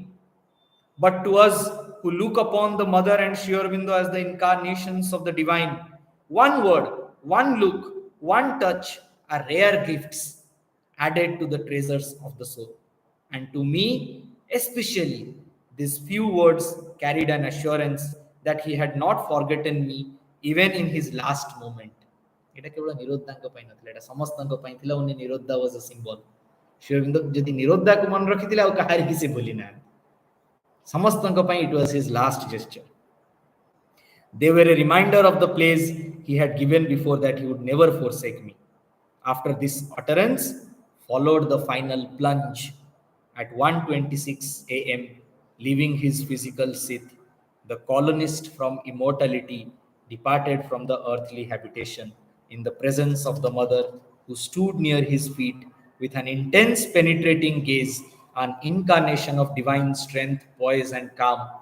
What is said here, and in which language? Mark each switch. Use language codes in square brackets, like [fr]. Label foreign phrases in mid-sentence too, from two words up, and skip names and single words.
[en] But to us who look upon the Mother and Sri Aurobindo as the incarnations of the divine, one word, one look, one touch are rare gifts added to the treasures of the soul. And to me, especially, these few words carried an assurance that he had not forgotten me even in his last moment. [or] ଏଟା କେବଳ ନିରୋଦ୍ଧାଙ୍କ ପାଇଁ ନଥିଲା, ଏଟା ସମସ୍ତଙ୍କ ପାଇଁ ଥିଲା। [en] ଉନି ନିରୋଦ୍ଧା was a symbol. [or] ଶ୍ରୀ ଅରବିନ୍ଦ ଯଦି ନିରୋଦ୍ଧାକୁ ମନେ ରଖିଥିଲେ ଆଉ କାହାରିକି ସେ ଭୁଲି ନାହାନ୍ତି। ସମସ୍ତଙ୍କ ପାଇଁ [en] it was his last gesture. They were a reminder of the place he had given before that he would never forsake me. After this utterance followed the final plunge. At 1:26 a.m., leaving his physical seat, the colonist from immortality departed from the earthly habitation in the presence of the mother who stood near his feet with an intense penetrating gaze, an incarnation of divine strength, poise, and calm.